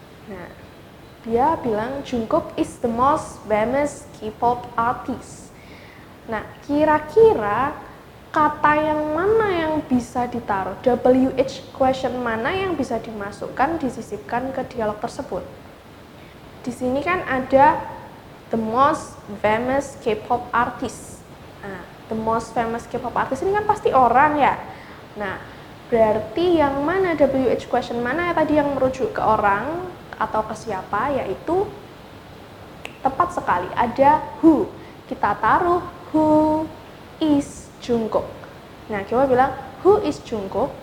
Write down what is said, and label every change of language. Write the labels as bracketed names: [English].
[Indonesian] Nah, dia bilang [English] Jungkook is the most famous K-pop artist. [Indonesian] Nah, kira-kira kata yang mana yang bisa ditaruh? WH question mana yang bisa dimasukkan, disisipkan ke dialog tersebut? Di sini kan ada [English] the most famous K-pop artist. [Indonesian] Nah, [English] the most famous K-pop artist [Indonesian] ini kan pasti orang ya. Nah, berarti yang mana WH question mana ya tadi yang merujuk ke orang atau ke siapa, yaitu tepat sekali ada who. Kita taruh [English] who is Jungkook. [Indonesian] Nah, coba bilang [English] who is Jungkook.